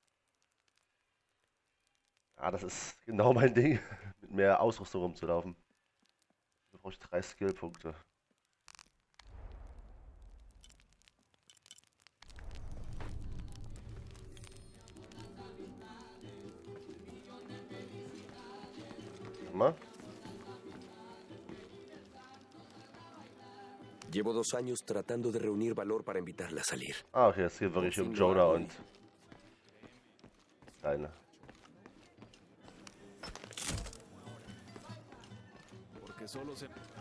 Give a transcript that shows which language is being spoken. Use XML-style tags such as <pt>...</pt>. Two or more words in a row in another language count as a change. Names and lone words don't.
<de>Ja, das ist genau mein Ding, mit mehr Ausrüstung rumzulaufen. Da brauche ich 3 Skillpunkte. Mal.</de> <es>Llevo 2 años tratando de reunir valor para invitarla a salir.</es> <de>Ah, okay, es geht wirklich um Jonah und... Kleine.</de> <es>Porque solo se...</es>